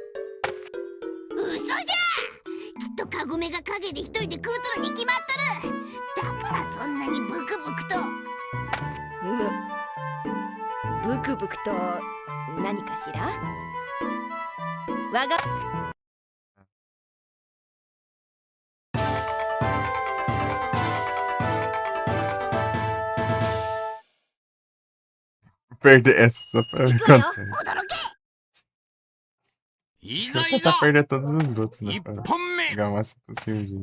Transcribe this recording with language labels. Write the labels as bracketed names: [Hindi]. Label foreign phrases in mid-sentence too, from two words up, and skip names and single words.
[Japanese] 嘘じゃ。きっとカゴメが陰で一人で食うとるに決まっとる。だからそんなにブクブクと。ブクブクと何かしら。わが [Portuguese] Perder essa só pra ver quanto é. [Japanese] い [Portuguese] Vou [Japanese] ざい [Portuguese] tentar [Japanese] ざ [Portuguese] perder todos os outros, né? [Japanese] 1 [Portuguese] Pra [Japanese] 本目 [Portuguese] pegar o máximo possível de.